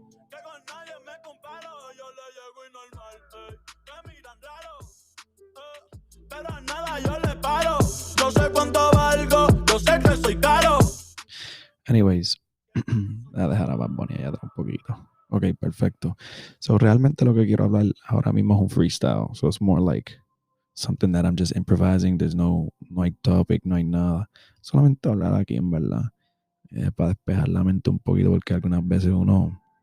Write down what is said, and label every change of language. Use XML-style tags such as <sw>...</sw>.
<es>Que con nadie me comparo. Yo le llego y normal, me miran raro. Pero a nada yo le paro. Yo sé cuánto valgo. Yo sé que soy caro. Anyways, voy a dejar a Bad Bunny allá atrás un poquito. Ok, perfecto. So, realmente lo que quiero hablar ahora mismo es un freestyle.</es> <en>So, it's more like something that I'm just improvising. There's</en> <es>no hay topic, no hay nada. Solamente hablar aquí, en verdad. Para despejar la mente un poquito, porque algunas veces uno...</es>